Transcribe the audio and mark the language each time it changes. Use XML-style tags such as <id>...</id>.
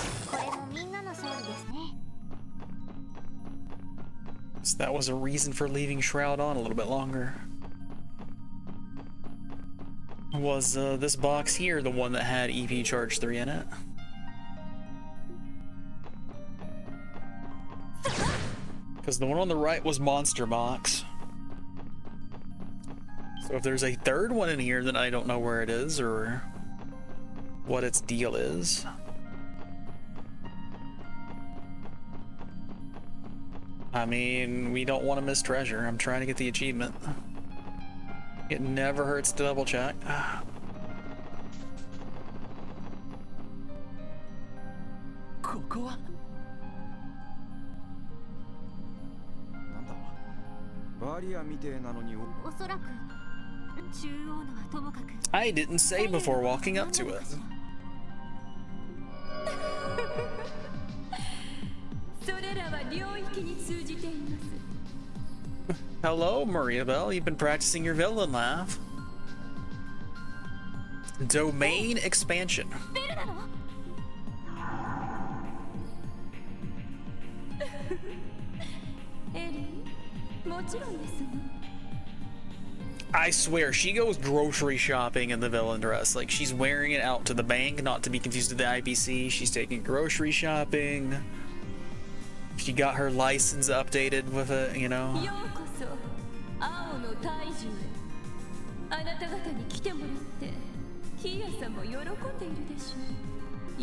<ja>これもみんなの勝利ですね。</ja> <en>So that was a reason for leaving Shroud on a little bit longer. Was this box here the one that had EP Charge 3 in it? Because the one on the right was Monster Box. So if there's a third one in here, then I don't know where it is or what its deal is. I mean, we don't want to miss treasure. I'm trying to get the achievement. It never hurts to double check.</en> <ja>ここはなんだバリアみてえなのに。おそらく中央のはともかく。</ja> <en>I didn't say before walking up to it.</en> <ja>それらは領域に通じています。</ja> <en>Hello, Maria Bell. You've been practicing your villain laugh. Domain expansion.</en> <ja>ベルなの？エリー、もちろんです。</ja> <en>I swear, she goes grocery shopping in the villain dress. Like, she's wearing it out to the bank, not to be confused with the IPC. She's taking grocery shopping. She got her license updated with it, you know?</en> <ja>ようこそ青の大樹へ。あなた方に来てもらってキーヤさんも喜んでいるでしょう。</ja>